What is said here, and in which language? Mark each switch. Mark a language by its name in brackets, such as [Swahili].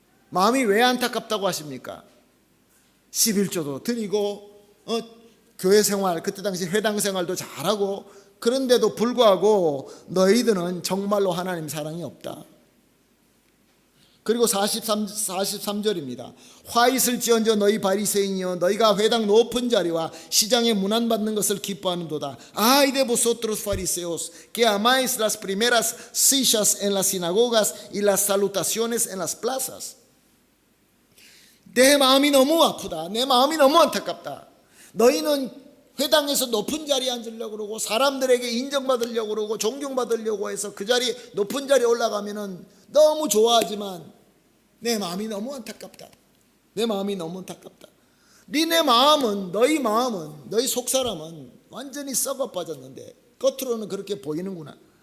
[Korean] 마음이 왜 안타깝다고 하십니까? 11조도 드리고 교회 생활, 그때 당시 회당 생활도 잘하고 그런데도 불구하고 너희들은 정말로 하나님 사랑이 없다. 그리고 43절입니다. 화 있을지언정 너희 바리새인이여 너희가 회당 높은 자리와 시장에 문안받는 것을 기뻐하는도다. [Spanish] Ay de vosotros fariseos que amáis las primeras sillas en las sinagogas y las salutaciones en las plazas. [Korean] 내 마음이 너무 아프다. 내 마음이 너무 안타깝다. 너희는 회당에서 높은 자리에 앉으려고 그러고 사람들에게 인정받으려고 그러고 존경받으려고 해서 그 자리 높은 자리에 올라가면은 너무 좋아하지만 내 마음이 너무 안타깝다. 내 마음이 너무 안타깝다. 너희 마음은 너희 속사람은 완전히 썩어 빠졌는데 겉으로는 그렇게 보이는구나.